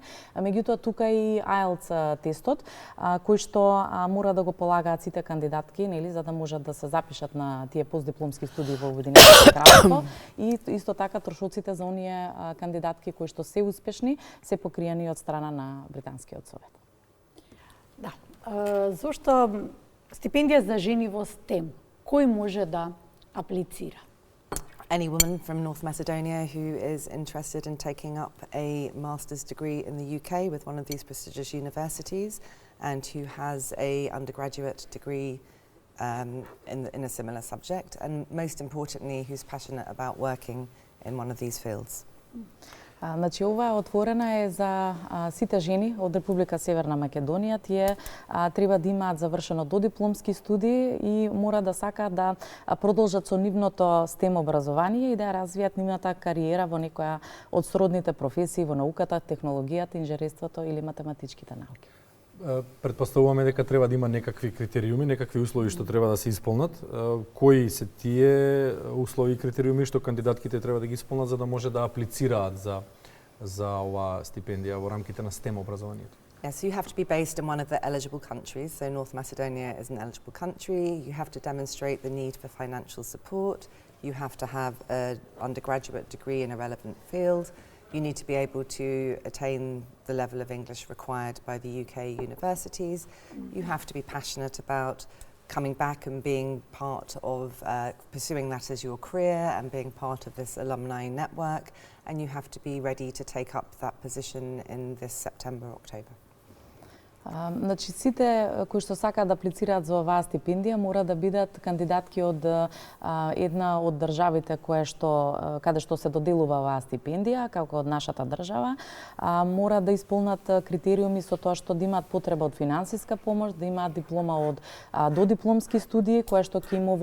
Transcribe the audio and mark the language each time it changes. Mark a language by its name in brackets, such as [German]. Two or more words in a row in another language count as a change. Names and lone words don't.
[Macedonian] Меѓутоа тука и IELTS тестот, кој што мора да го полагаат сите кандидатки, нели, за да можат да се запишат на тие постдипломски студии во Обединетото кралство и исто така трошоците за оние кандидатки кои што се успешни се покриени од страна на Британскиот совет. Да. Зошто стипендија за жени во STEM? Кој може да аплицира? [English] Any woman from North Macedonia who is interested in taking up a master's degree in the UK with one of these prestigious universities and who has a undergraduate degree in a similar subject, and most importantly who's passionate about working in one of these fields. [Macedonian] Значи, ова отворена е за сите жени од Република Северна Македонија. Тие треба да имаат завршено додипломски студии и мора да сакаат да продолжат со нивното STEM образование и да ја развијат нивната кариера во некоја од сродните професии во науката, технологијата, инженерството или математичките науки. Претпоставуваме дека треба да има некакви критериуми, некакви услови што треба да се исполнат. Кои се тие услови и критериуми што кандидатките треба да ги исполнат за да може да аплицираат за оваа стипендија во рамките на STEM образованието? [English] Yeah, so you have to be based in one of the eligible countries. So North Macedonia is an eligible country. You have to demonstrate the need for financial support. You have to have an undergraduate degree in a relevant field. You need to be able to attain the level of English required by the UK universities. You have to be passionate about coming back and being part of pursuing that as your career and being part of this alumni network. And you have to be ready to take up that position in this September, October. [Macedonian] Значи, сите кои што сакаат да аплицираат за оваа стипендија мора да бидат кандидатки од една од државите каде што се доделува оваа стипендија, како од нашата држава, мора да исполнат критериуми со тоа што да имаат потреба од финансиска помош, да имаат диплома од додипломски студии, која што ќе им